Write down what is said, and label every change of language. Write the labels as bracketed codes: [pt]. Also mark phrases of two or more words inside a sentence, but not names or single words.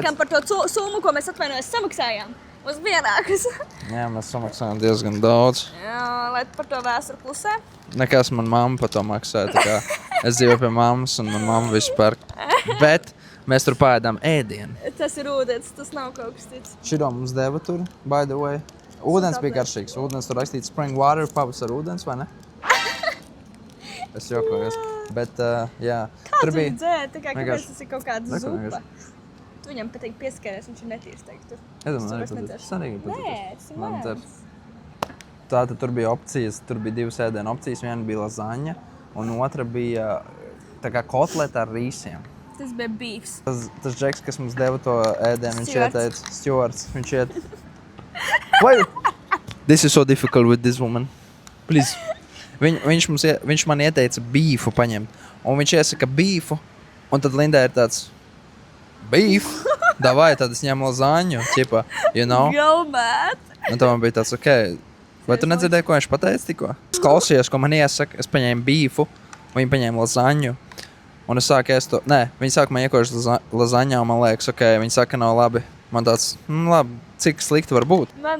[lv] laikam par to summu, ko mēs atvainojas samaksājām, mums bija vienākas. Jā, mēs samaksājām diezgan daudz. Jā, lai par to vēsturi plusē. Nekas man mamma par to maksāja. Tā kā es dzīvoju pie mammas un man mamma visu pērk. Bet mēs tur pāēdām ēdienu. Tas ir ūdens, tas nav kaut kas cits. Šito mums deva tur, [en] by the way. [lv] Ūdens bija garšīgs. Ūdens tur rakstīts [en] spring water, [lv] pavasara ūdens, vai ne? Es jokojos. Bet, jā. Kā Tur tu bija. viņu dzēri? Tā kā kāpēc vienkārši- tas ir kaut kāda Neko zupa? vienkārši. Tu viņam patīk pieskaries, viņš ir netīrs teikt tur. Es domāju, Tu arī vairs patīk. nedzersi. Es arī gribu Nē, patīk. tas ir Man mēms. dzer. Tātad tur bija opcijas, tur bija 2 ēdienu opcijas. Viena bija lazaņa un otra bija tā kā kotleta ar rīsiem. Tas bija beefs. Tas džeks, kas mums deva to ēdienu, viņš Stewards. ieteica, Stewards, viņš iet. [en] Why? This is so difficult with this woman. Please. [lv] Viņš man ieteica bīfu paņemt. Un viņš iesaka bīfu. Un tad Lindai ir tāds beef. Davai, tad es ņemu lazaņu, ķipa, [en] you know. Go mad! [lv] Un tad man bija tāds, ok. Vai tu nedzirdēji, ko viņš pateica tikko? Es klausījos, ko man iesaka. Es paņēmu bīfu. Viņi paņēma lazaņu. Un es sāku ēst to. Nē, viņi sāka man iekoši lazaņā, un man liekas, ok, viņi saka, nav labi. Man tāds, labi, cik slikti var būt.